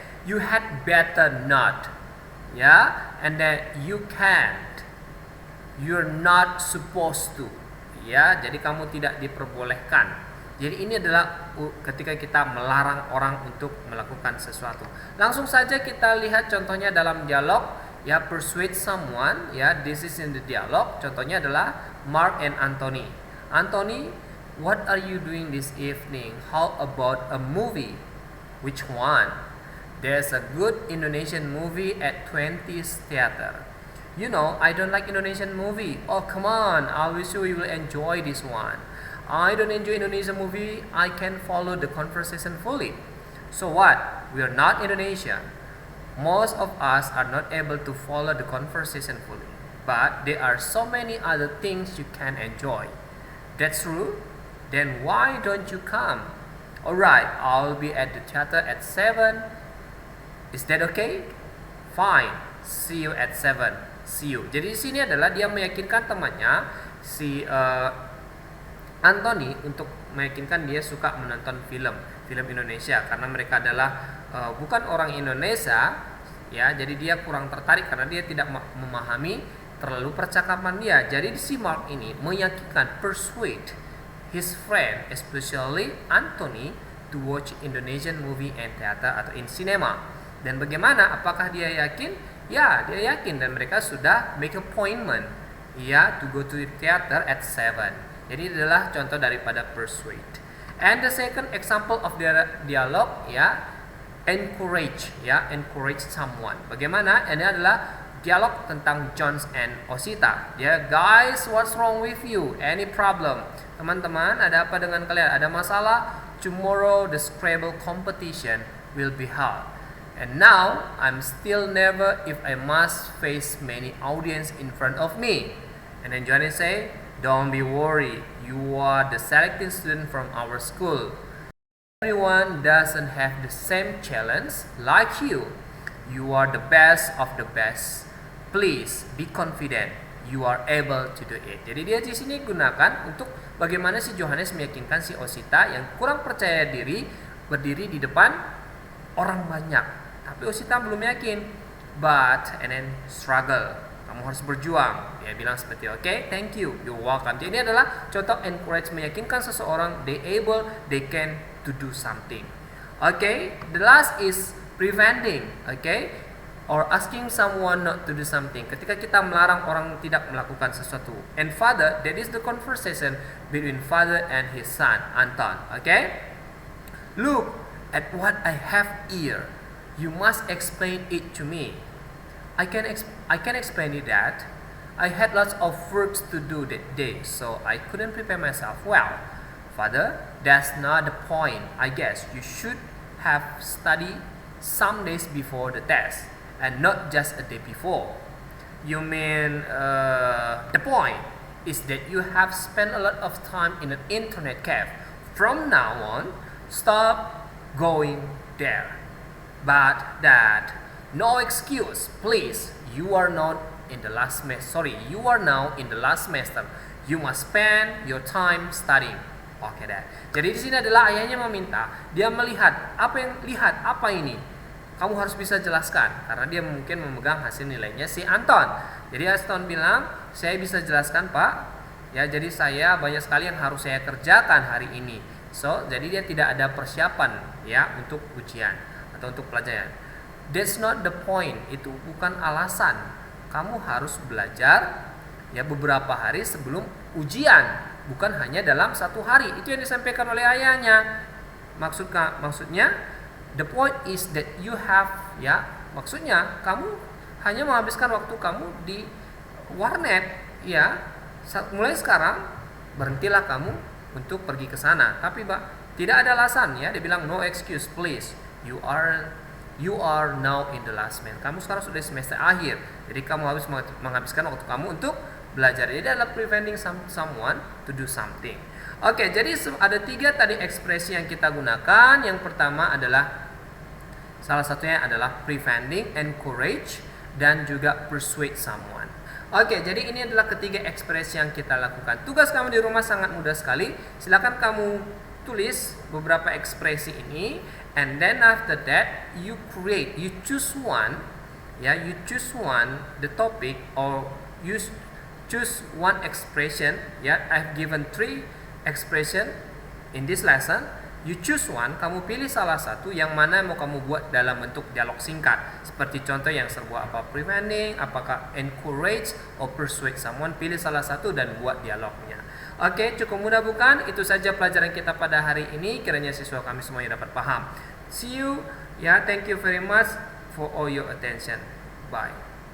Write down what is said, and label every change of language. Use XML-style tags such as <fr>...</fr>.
<en>You had better not, ya, and then you can't, you're not supposed to, ya.</en> <id>Jadi kamu tidak diperbolehkan. Jadi ini adalah ketika kita melarang orang untuk melakukan sesuatu. Langsung saja kita lihat contohnya dalam dialog, ya.</id> <en>Persuade someone, ya. This is in the dialogue.</en> <id>Contohnya adalah</id> <en>Mark and Anthony. Anthony, what are you doing this evening? How about a movie? Which one? There's a good Indonesian movie at 20's Theater. You know, I don't like Indonesian movie. Oh, come on. I wish you will enjoy this one. I don't enjoy Indonesian movie. I can follow the conversation fully. So what? We are not Indonesian. Most of us are not able to follow the conversation fully. But there are so many other things you can enjoy. That's true? Then why don't you come? Alright, I'll be at the theater at 7. Is that okay? Fine. See you at 7. See you.</en> <id>Jadi di sini adalah dia meyakinkan temannya si Anthony untuk meyakinkan dia suka menonton film Indonesia karena mereka adalah bukan orang Indonesia, ya. Jadi dia kurang tertarik karena dia tidak memahami terlalu percakapan dia. Jadi si Mark ini meyakinkan,</id> <en>persuade his friend, especially Anthony, to watch Indonesian movie and theater</en> <id>atau</id> <en>in cinema.</en> <id>Dan bagaimana? Apakah dia yakin? Ya, dia yakin, dan mereka sudah</id> <en>make appointment, ya, to go to the theater at 7.</en> <id>Jadi adalah contoh daripada</id> <en>persuade. And the second example of the dialogue, ya, encourage, ya, encourage someone.</en> <id>Bagaimana? Ini adalah dialog tentang Jones and Osita.</id> <en>Ya, guys, what's wrong with you? Any problem?</en> <id>Teman-teman, ada apa dengan kalian? Ada masalah?</id> <en>Tomorrow the Scrabble competition will be held. And now I'm still never if I must face many audience in front of me. And then Johnny say, don't be worried, you are the selected student from our school. Everyone doesn't have the same challenge like you. You are the best of the best. Please be confident, you are able to do it.</en> <id>Jadi dia di sini gunakan untuk bagaimana si Johannes meyakinkan si Osita yang kurang percaya diri berdiri di depan orang banyak. Tapi Osita belum yakin.</id> <en>But and then struggle.</en> <id>Kamu harus berjuang. Dia bilang seperti</id> <en>okay, thank you, you're welcome.</en> <id>Jadi ini adalah contoh encourage, meyakinkan seseorang</id> <en>they can to do something. Okay, the last is preventing, okay, or asking someone not to do something.</en> <id>Ketika kita melarang orang tidak melakukan sesuatu.</id> <en>And father, that is the conversation between father and his son Anton. Okay, look at what I have here. You must explain it to me. I can explain it that I had lots of work to do that day, so I couldn't prepare myself well. Father, that's not the point. I guess you should have studied some days before the test, and not just a day before. You mean the point is that you have spent a lot of time in an internet cafe. From now on, stop going there. But Dad, no excuse, please. You are now in the last semester. You must spend your time studying. Oke, Dad.</en> <id>Jadi di sini adalah ayahnya meminta dia melihat apa ini. Kamu harus bisa jelaskan karena dia mungkin memegang hasil nilainya si Anton. Jadi Anton bilang, saya bisa jelaskan Pak. Ya, jadi saya banyak sekali yang harus saya kerjakan hari ini. So, jadi dia tidak ada persiapan ya untuk ujian atau untuk pelajaran.</id> <en>That's not the point.</en> <id>Itu bukan alasan. Kamu harus belajar ya beberapa hari sebelum ujian, bukan hanya dalam satu hari. Itu yang disampaikan oleh ayahnya. Maksudnya</id> <en>the point is that you have,</en> <id>ya, maksudnya kamu hanya menghabiskan waktu kamu di warnet, ya. Mulai sekarang berhentilah kamu untuk pergi ke sana. Tapi Pak, tidak ada alasan, ya.</id> <en>Dia bilang no excuse, please. You are now in the last semester.</en> <id>Kamu sekarang sudah semester akhir. Jadi kamu harus menghabiskan waktu kamu untuk belajar. Jadi adalah</id> <en>preventing someone to do something.</en> <id>Oke, jadi ada 3 tadi ekspresi yang kita gunakan. Yang pertama adalah Salah satunya adalah preventing, encourage, dan juga persuade someone. Oke, jadi ini adalah ketiga ekspresi yang kita lakukan. Tugas kamu di rumah sangat mudah sekali. Silakan kamu tulis beberapa ekspresi ini,</id> <en>and then after that you choose one, you choose one the topic, or you choose one expression. I've given 3 expression in this lesson. You choose one,</en> <id>kamu pilih salah satu yang mana mau kamu buat dalam bentuk dialog singkat. Seperti contoh yang sebuah apa preventing, apakah encourage or persuade someone, pilih salah satu dan buat dialognya. Oke, cukup mudah bukan? Itu saja pelajaran kita pada hari ini. Kiranya siswa kami semuanya dapat paham.</id> <en>See you. Thank you very much for all your attention. Bye.</en>